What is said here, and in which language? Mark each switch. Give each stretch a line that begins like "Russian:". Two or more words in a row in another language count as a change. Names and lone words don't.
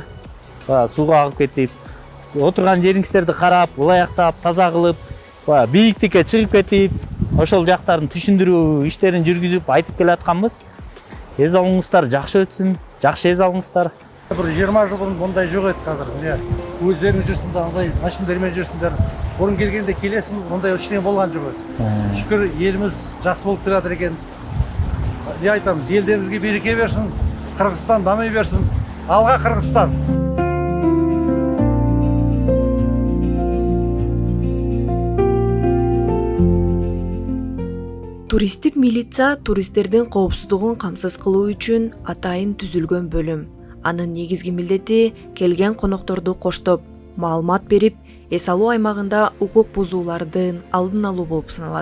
Kyrgyz: Сууга агып кетип, отурган жериңиздерди карап, улаяктап, таза кылып, бийиктикке чыгып кетип, ошол жактарын түшүндүрүү иштерин жүргүзүп айтып келатканбыз. Эз алыңыздар жакшы өтсүн, жакшы эз алыңыздар. Бир 20 жыл мурун мындай жок эди азыр. Мына өздөрүң жүрсүңдер, андай машиналар менен жүрсүңдер. Мурун келгенде келесиң, мындай эчтеке болгон жок. Шүкүр, элибиз жакшы болуп турат экен. Не айтабыз, элдериңизге береке берсин, Кыргызстан дамый берсин. Алга Кыргызстан. Туристтик милиция туристтердин коопсуздугун камсыз кылуу үчүн атайын түзүлгөн бөлүм. Анын негизги милдети келген конокторду коштоп, маалымат берип, эс алуу аймагында укук бузуулардын алдын алуу болуп саналат.